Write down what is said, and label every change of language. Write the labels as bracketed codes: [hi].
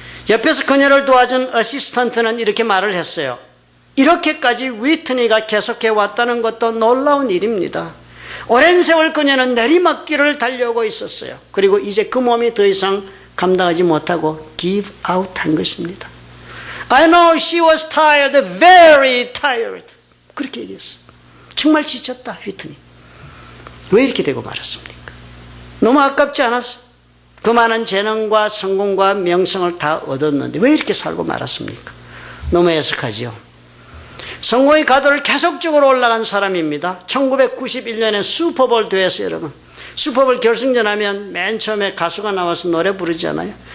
[ko] 옆에서 그녀를 도와준 어시스턴트는 이렇게 말을 했어요. 이렇게까지 휘트니가 계속해 왔다는 것도 놀라운 일입니다. 오랜 세월 그녀는 내리막길을 달려오고 있었어요. 그리고 이제 그 몸이 더 이상 감당하지 못하고 [en] give out [ko] 한 것입니다. [en] I know she was tired, very tired. [ko] 그렇게 얘기했어요. 정말 지쳤다, 휘트니. 왜 이렇게 되고 말았습니까? 너무 아깝지 않았어요? 그 많은 재능과 성공과 명성을 다 얻었는데 왜 이렇게 살고 말았습니까? 너무 애석하지요. 성공의 가도를 계속적으로 올라간 사람입니다. 1991년에 슈퍼볼 대회에서 여러분 슈퍼볼 결승전 하면 맨 처음에 가수가 나와서 노래 부르잖아요.